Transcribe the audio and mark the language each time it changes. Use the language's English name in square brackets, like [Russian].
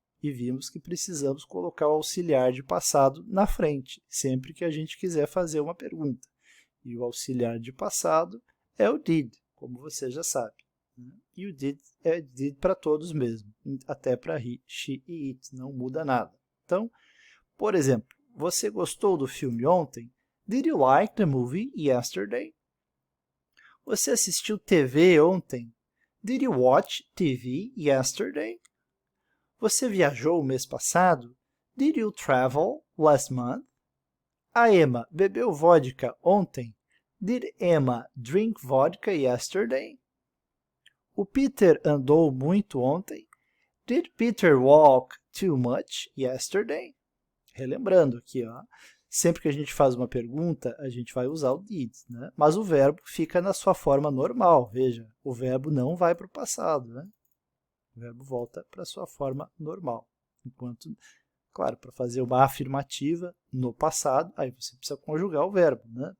[Portuguese] E vimos que precisamos colocar o auxiliar de passado na frente, sempre que a gente quiser fazer uma pergunta. E o auxiliar de passado é o did, como você já sabe. E o did é did para todos mesmo, até para he, she e it, não muda nada. Então, por exemplo, você gostou do filme ontem? [English] Did you like the movie yesterday? [Portuguese] Você assistiu TV ontem? [English] Did you watch TV yesterday? [Portuguese] Você viajou o mês passado? [English] Did you travel last month? [Portuguese] A Emma bebeu vodka ontem? [English] Did Emma drink vodka yesterday? [Portuguese] O Peter andou muito ontem? [English] Did Peter walk too much yesterday? [Portuguese] Relembrando aqui, ó, sempre que a gente faz uma pergunta, a gente vai usar o did, né? Mas o verbo fica na sua forma normal. Veja, o verbo não vai para o passado, né? O verbo volta para a sua forma normal. Enquanto, claro, para fazer uma afirmativa no passado, aí você precisa conjugar o verbo, né?